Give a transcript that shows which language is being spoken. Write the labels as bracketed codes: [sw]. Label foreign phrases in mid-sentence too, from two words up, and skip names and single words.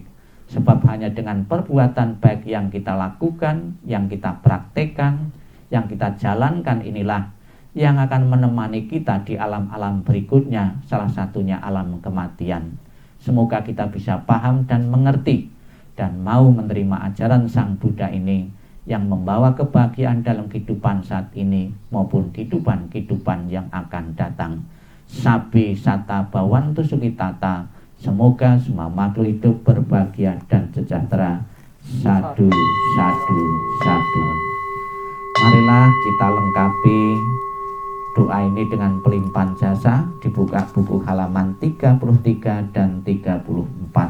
[id] Sebab hanya dengan perbuatan baik yang kita lakukan, yang kita praktekkan, yang kita jalankan, inilah yang akan menemani kita di alam-alam berikutnya, salah satunya alam kematian. Semoga kita bisa paham dan mengerti dan mau menerima ajaran Sang Buddha ini yang membawa kebahagiaan dalam kehidupan saat ini maupun kehidupan yang akan datang. [pi] Sabi sata bawantu sukitata, [id] Semoga semua makhluk hidup berbahagia dan sejahtera. [pi] Sadu, sadu, sadu. [id] Marilah kita lengkapi doa ini dengan pelimpahan jasa. Dibuka buku halaman 33 dan 34.